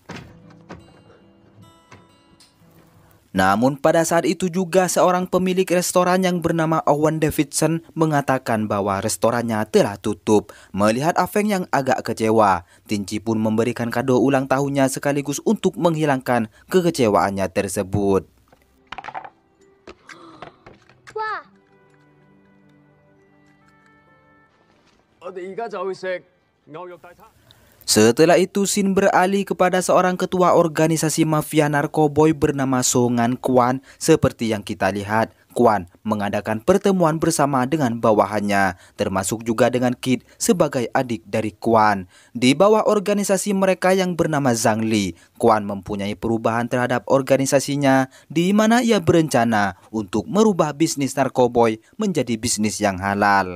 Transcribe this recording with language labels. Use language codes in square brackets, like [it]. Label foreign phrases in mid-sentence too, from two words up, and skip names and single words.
[id] Namun pada saat itu juga seorang pemilik restoran yang bernama Owen Davidson mengatakan bahwa restorannya telah tutup. Melihat Afeng yang agak kecewa, Tinci pun memberikan kado ulang tahunnya sekaligus untuk menghilangkan kekecewaannya tersebut. [yue] 哇！我哋而家就去食牛肉大餐。 [id] Setelah itu Sin beralih kepada seorang ketua organisasi mafia narkoboy bernama Songan Kwan. Seperti yang kita lihat, Kwan mengadakan pertemuan bersama dengan bawahannya, termasuk juga dengan Kid sebagai adik dari Kwan. Di bawah organisasi mereka yang bernama Zhang Li, Kwan mempunyai perubahan terhadap organisasinya, di mana ia berencana untuk merubah bisnis narkoboy menjadi bisnis yang halal.